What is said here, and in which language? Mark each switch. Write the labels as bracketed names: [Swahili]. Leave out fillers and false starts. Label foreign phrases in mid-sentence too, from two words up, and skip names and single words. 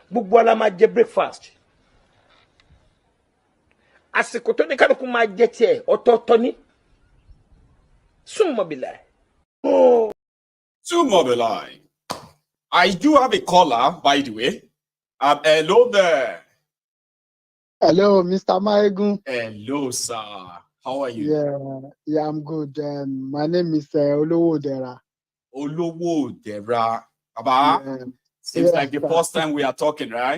[Yoruba] bola ma je breakfast. Asiko to ni kaluku ma je tie ototo ni. Sumobile. Oh. [English] Sumobile. I do have a caller, by the way. Hello there. Hello, Mr. Maegun. Hello, sir. How are you? Yeah, I'm good. My name is Olowo Dera. Olowo Dera. Seems like the first time we are talking, right?